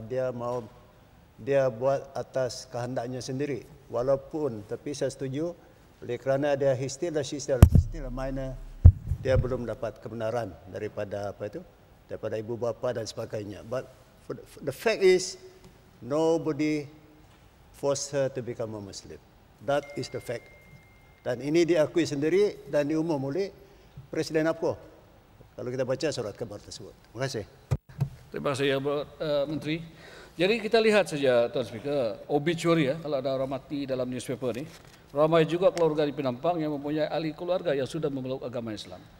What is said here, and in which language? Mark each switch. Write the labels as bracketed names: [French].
[Malay] Dia buat atas kehendaknya sendiri. Walaupun tapi saya setuju oleh kerana dia [English] still a minor, [Malay] dia belum dapat kebenaran daripada daripada ibu bapa dan sebagainya. [English] But the fact is nobody force her to become a Muslim. That is the fact. [Malay] Dan ini diakui sendiri dan diumum oleh Presiden APCO. Kalau kita baca surat khabar tersebut. Terima kasih. Terima kasih ya Menteri. Jadi kita lihat saja Tuan Speaker, obituary ya, kalau ada orang mati dalam newspaper ni, ramai juga keluarga di Penampang yang mempunyai ahli keluarga yang sudah memeluk agama Islam.